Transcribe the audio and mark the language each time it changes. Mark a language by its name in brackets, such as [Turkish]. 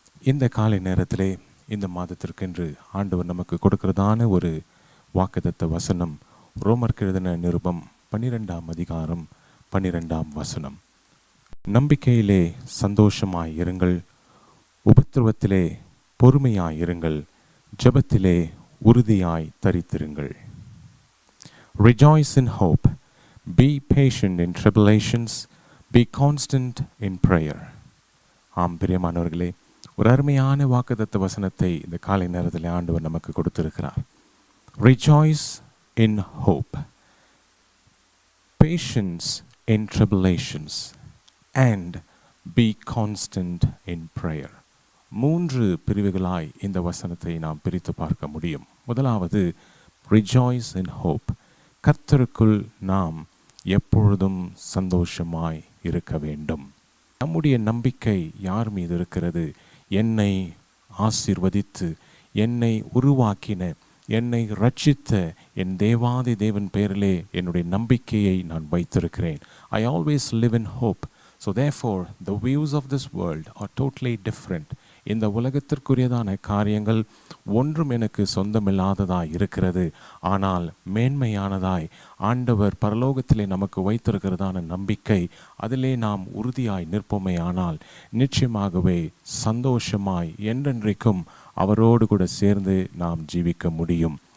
[Tamil] இந்த காலை நேரத்திலே இந்த மாதத்திற்கென்று ஆண்டவர் நமக்கு கொடுக்கிறதான ஒரு வாக்குத்தத்த வசனம் ரோமருக்கு எழுதின நிருபம் 12ஆம் அதிகாரம் 12ஆம் வசனம். நம்பிக்கையிலே சந்தோஷமாய் இருங்கள், உபத்திரவத்திலே பொறுமையாய் இருங்கள், ஜெபத்திலே உறுதியாய் தரித்திருங்கள். [English] Rejoice in hope, be patient in tribulations, be constant in prayer. [Tamil] ஆம் பிரியமானவர்களே, ஒரு அருமையான வாக்குத்தத்த வசனத்தை இந்த காலை நேரத்தில் ஆண்டவர் நமக்கு கொடுத்திருக்கிறார். [English] Rejoice in hope, patience in tribulations, and be constant in prayer. [Tamil] 3 பிரிவுகளாய் இந்த வசனத்தை நாம் பிரித்து பார்க்க முடியும். முதலாவது [English] rejoice in hope, [Tamil] கர்த்தருக்குள் நாம் எப்பொழுதும் சந்தோஷமாய் இருக்க வேண்டும். நம்முடைய நம்பிக்கை யார் மீது இருக்கிறது? என்னை ஆசீர்வதித்து என்னை உருவாக்கின என்னை ரட்சித்த என் தேவாதி தேவன் பெயரிலே என்னுடைய நம்பிக்கையை நான் வைத்திருக்கிறேன். [English] I always live in hope. So therefore the views of this world are totally different. [Tamil] இந்த உலகத்திற்குரியதான காரியங்கள் ஒன்றும் எனக்கு சொந்தமில்லாததாய் இருக்கிறது. ஆனால் மேன்மையானதாய் ஆண்டவர் பரலோகத்திலே நமக்கு வைத்திருக்கிறதான நம்பிக்கை, அதிலே நாம் உறுதியாய் நிற்போமேயானால் நிச்சயமாகவே சந்தோஷமாய் என்றென்றைக்கும் அவரோடு கூட சேர்ந்து நாம் ஜீவிக்க முடியும்.